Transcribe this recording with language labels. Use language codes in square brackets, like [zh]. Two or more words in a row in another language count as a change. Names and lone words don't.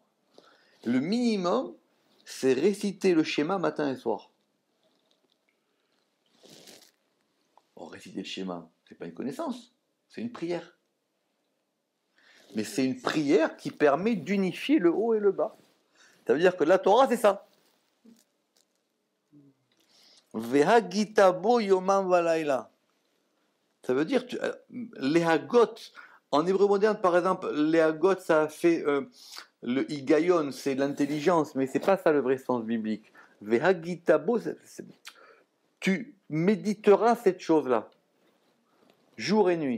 [fr] Le minimum, c'est réciter le schéma matin et soir. réciter le schéma, c'est pas une connaissance, c'est une prière. Mais c'est une prière qui permet d'unifier le haut et le bas. Ça veut dire que la Torah, c'est ça. [he] והגית בו יומם ולילה. [fr] Ça veut dire, les hagot, en hébreu moderne, par exemple, les hagot, ça a fait le higayon, c'est l'intelligence, mais c'est pas ça le vrai sens biblique. Vehagitabo, tu méditeras cette chose-là, jour et nuit.